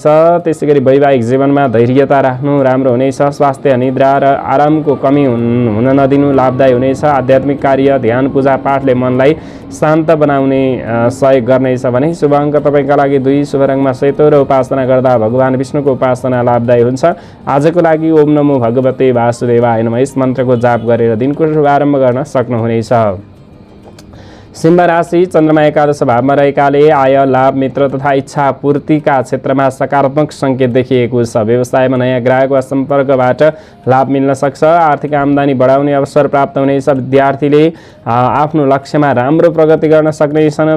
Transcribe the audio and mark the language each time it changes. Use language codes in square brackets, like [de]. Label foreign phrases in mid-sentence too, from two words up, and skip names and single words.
[ne] त्यसैगरी वैवाहिक जीवनमा धैर्यता राख्नु राम्रो हुनेछ। स्वास्थ्य निद्रा र आरामको कमी हुन नदिनु लाभदायी हुनेछ। आध्यात्मिक कार्य ध्यान पूजा पाठले मनलाई शान्त बनाउने सहयोग गर्नेछ भने शुभ अङ्क तपाईँका लागि 2, शुभ रङमा सेतो र उपासना गर्दा भगवान विष्णुको उपासना लाभदायी हुन्छ। आजको लागि [sa] ओम नमो भगवते वासुदेवाय नमः [ne] यस मन्त्रको जाप गरेर दिनको शुभारम्भ गर्न सक्नुहुनेछ। सिंह राशि चन्द्रमा एकादश भावमा रहेकाले आय लाभ मित्र तथा इच्छा पूर्तिका क्षेत्रमा सकारात्मक सङ्केत देखिएको छ। व्यवसायमा नयाँ ग्राहक वा सम्पर्कबाट लाभ मिल्न सक्छ। आर्थिक आम्दानी बढाउने अवसर प्राप्त हुनेछ। विद्यार्थीले आफ्नो लक्ष्यमा राम्रो प्रगति गर्न सक्नेछन्।